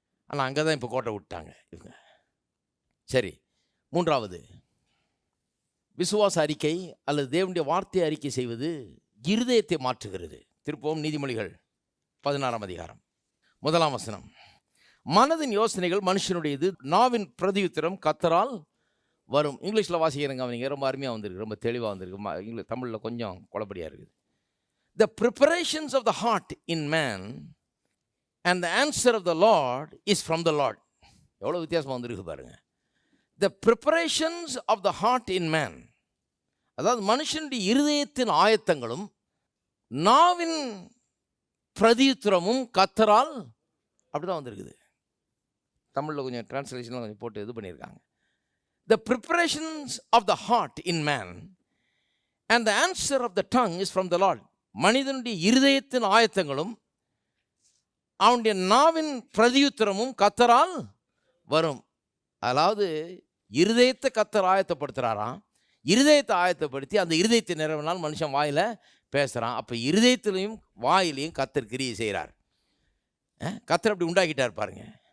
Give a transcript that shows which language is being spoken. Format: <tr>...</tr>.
<ta>ஆனால் அங்கே தான் இப்போ கோட்டை விட்டாங்க இவங்க. சரி, மூன்றாவது, விசுவாச அறிக்கை அல்லது தேவனுடைய வார்த்தை அறிக்கை செய்வது இருதயத்தை மாற்றுகிறது. திருப்பவும் நீதிமொழிகள் 16ஆம் அதிகாரம் 1ஆம் வசனம். மனதின் யோசனைகள் மனுஷனுடையது, நாவின் பிரதியுத்தரம் கர்த்தரால் வரும். இங்கிலீஷில் வாசிக்கிறேங்க, அவனிங்க ரொம்ப அருமையாக வந்திருக்கு, ரொம்ப தெளிவாக வந்திருக்கு. இங்கிலீஷ் தமிழில் கொஞ்சம் குழப்படியாக இருக்குது.</ta> <en>The preparations of the heart in man and the answer of the Lord is from the Lord.</en> <ta>எவ்வளோ வித்தியாசமாக வந்திருக்கு பாருங்க.</ta> <en>The preparations of the heart in man,</en> <ta>அதாவது மனுஷனுடைய இருதயத்தின் ஆயத்தங்களும் நாவின் பிரதியுத்தரமும் கர்த்தரால் அப்படிதான் வந்திருக்குது. தமிழில் கொஞ்சம் டிரான்ஸ்லேஷனில் கொஞ்சம் போட்டு இது பண்ணியிருக்காங்க.</ta> <en>The preparations of the heart in man and the answer of the tongue is from the Lord.</en> <ta>மனிதனுடைய இருதயத்தின் ஆயத்தங்களும் அவனுடைய நாவின் பிரதியுத்தரமும் கர்த்தரால் வரும். அதாவது இருதயத்தை கர்த்தர் ஆயத்தப்படுத்துகிறாராம். இருதயத்தை ஆயத்தப்படுத்தி அந்த இருதயத்தை நிறைவினால் மனுஷன் வாயில் பேசுகிறான். அப்போ இருதயத்திலையும் வாயிலையும் கர்த்தர் கிரியை செய்கிறார். கர்த்தர் அப்படி உண்டாக்கிட்டார் பாருங்க.</ta>